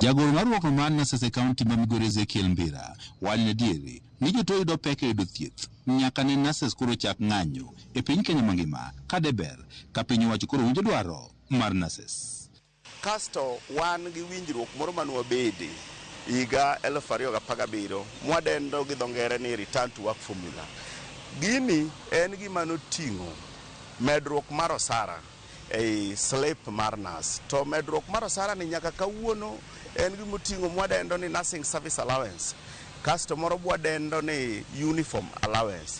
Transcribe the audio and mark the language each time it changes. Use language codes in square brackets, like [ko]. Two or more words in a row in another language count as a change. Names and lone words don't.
[luo] Jagoro mar ruok mar nases e kaunti ma Migori Ezekiel Mbira wani ne diere ni jotuo yudo pek e yudo thieth nyaka ne nases koro chak ng'anyo e piny Kenya mangima ka deber ka piny owacho koro winjo dwaro mar nases. Kasto wan gi winjruok moro manwa bede higa 2017 mwadendo gi dho ngere ni [en] return to work formula. [luo] Gini en gima noting'o medruok mar osara e slip mar nas to medruok mar osara ni nyaka kawuono en gimoting'o mwadendo ni [en] nursing service allowance [luo] kasto moro mwadendo ni [en] uniform allowance.